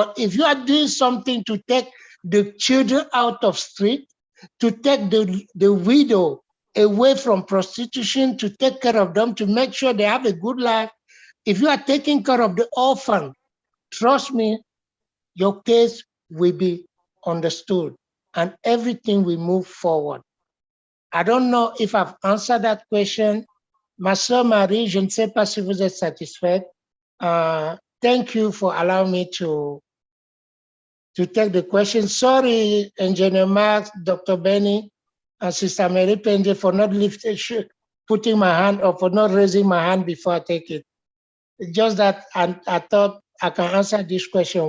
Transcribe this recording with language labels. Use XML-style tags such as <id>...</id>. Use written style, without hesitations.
<en>But if you are doing something to take the children out of street, to take the widow away from prostitution, to take care of them, to make sure they have a good life, if you are taking care of the orphan, trust me, your case will be understood and everything will move forward. I don't know if I've answered that question.</en> <fr>Ma sœur Marie, je ne sais pas si vous êtes satisfaite.</fr> <en>Thank you for allowing me to take the question. Sorry, Engineer Max, Dr. Benny, and Sister Mary Penge for not putting my hand or for not raising my hand before I take it. It's just that I thought I can answer this question.</en>